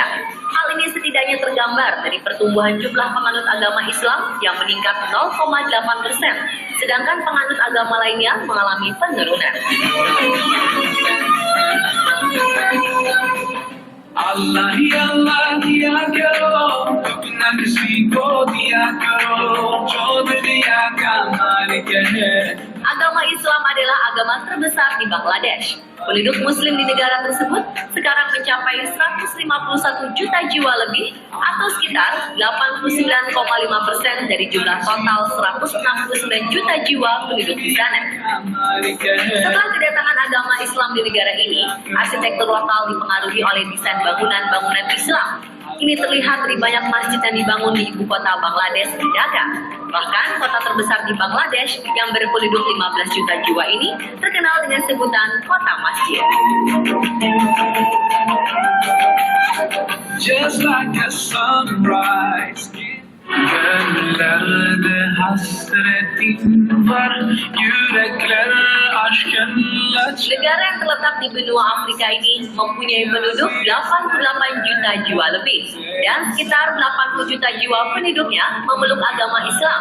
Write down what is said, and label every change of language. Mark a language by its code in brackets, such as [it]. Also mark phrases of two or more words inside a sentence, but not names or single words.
[id] Hal ini setidaknya tergambar dari pertumbuhan jumlah penganut agama Islam yang meningkat 0,8%, sedangkan penganut agama lainnya mengalami penurunan. [hi] अल्लाह ही अल्लाह दिया करो, अपना किसी को दिया करो, जो दुनिया का मालिक है. [id] Agama Islam adalah agama terbesar di Bangladesh. Penduduk Muslim di negara tersebut sekarang mencapai 151 juta jiwa lebih, atau sekitar 89,5% dari jumlah total 169 juta jiwa penduduk di sana. Setelah kedatangan agama Islam di negara ini, arsitektur lokal dipengaruhi oleh desain bangunan-bangunan Islam. Ini terlihat dari banyak masjid yang dibangun di ibu kota Bangladesh, di Dhaka. Bahkan kota terbesar di Bangladesh yang berpenduduk 15 juta jiwa ini terkenal dengan sebutan kota masjid. [en] Just like a sunrise. [tr] Gönüllerde hasretin var, yürekler aşkınla. [id] Negara yang terletak di benua Afrika ini mempunyai penduduk 88 juta jiwa lebih, dan sekitar 80 juta jiwa penduduknya memeluk agama Islam.